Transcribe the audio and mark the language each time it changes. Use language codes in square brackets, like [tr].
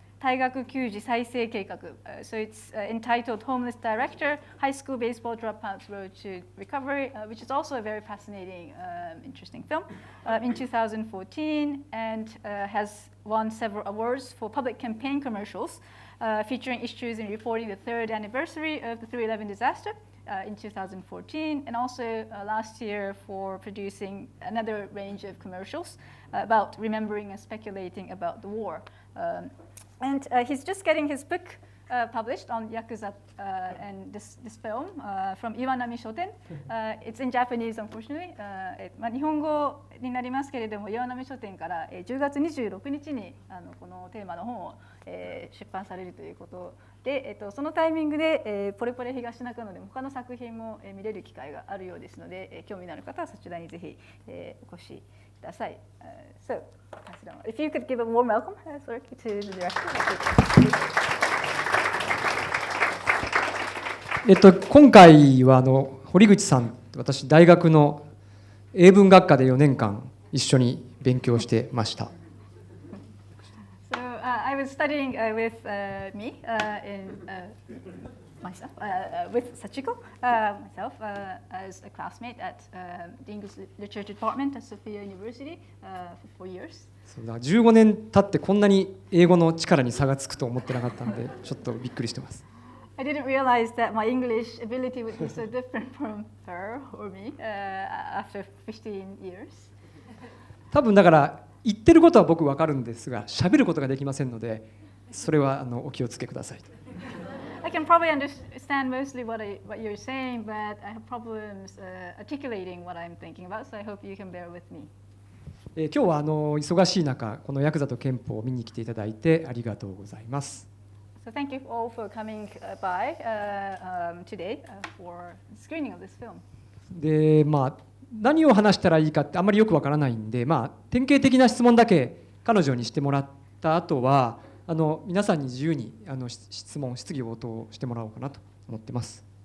[en] 大学球児再生計画 So it's entitled Homeless Director, High School Baseball Dropouts Road to Recovery, which is also a very fascinating, interesting film, in 2014, and has won several awards for public campaign commercials, featuring issues in reporting the third anniversary of the 3/11 disaster in 2014, and also last year for producing another range of commercials about remembering and speculating about the war. And he's just getting his book published on Yakuza and this film from Iwanami Shoten. It's in Japanese, unfortunately. [ja] 日本語になりますけれども、岩波書店から10月26日にこのテーマの本を出版されるということで、そのタイミングでポレポレ東中野でも他の作品も見れる機会があるようですので、興味のある方はそちらにぜひお越しください。 [en] So, if you could give a warm welcome, sorry, to the director. [ja] 今回は堀口さん、私大学の英文学科で4年間一緒に勉強してました。 [en] So I was studying with me in myself, with Sachiko, myself, as a classmate at the English Literature Department at Sophia University for 4 years. [ja] そうだ、15年経ってこんなに英語の力に差がつくと思ってなかったので、ちょっとびっくりしてます。 [en] I didn't realize that my English ability would be so different from her or me after 15 years. [ja] 多分だから言ってることは僕分かるんですが、喋ることができませんので、それはお気をつけください。 [en] I can probably understand mostly what you're saying, but I have problems articulating what I'm thinking about, so I hope you can bear with me. [ja] 今日は忙しい中、このヤクザと憲法を見に来ていただいてありがとうございます。 [en] So thank you all for coming by today for screening of this film. [ja] で、何を話したらいいかってあんまりよくわからないんで、典型的な質問だけ彼女にしてもらった後は皆さんに自由に質疑応答してもらおうかなと思ってます。